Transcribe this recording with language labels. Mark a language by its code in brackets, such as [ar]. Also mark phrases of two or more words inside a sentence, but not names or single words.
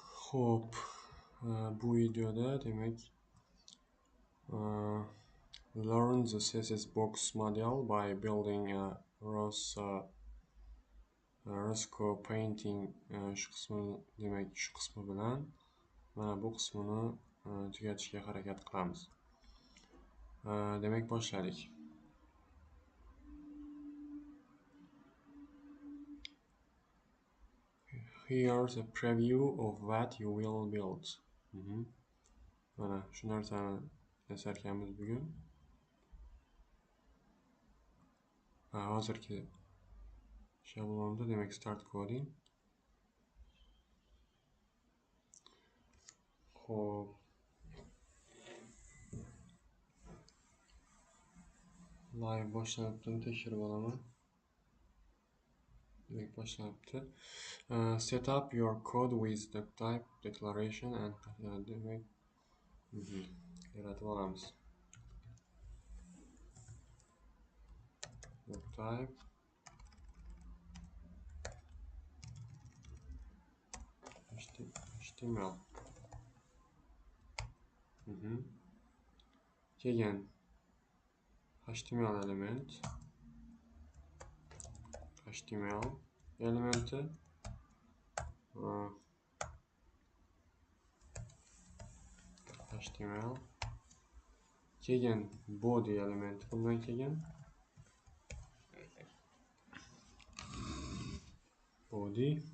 [uz] Xo'p, bu videoda demak [en] learn the CSS box model by building a Rothko painting [uz] shu qismi bilan mana bu qismini tugatishga harakat qilamiz. Demak boshladik. [en] Here's a preview of what you will build. [uz] Mana shu narsani yasarkanmiz bugun. Hozirgi shablonda demak [en] start coding. [uz] Xo'p. Live boshlanibdi, tekshirib olaman. Demak boshlanibdi. [en] Set up your code with the type declaration and [uz] demak yaratib olamiz. [en] Type HTML. [uz] Keyin HTML elementi HTML keyin body elementi bundan keyin body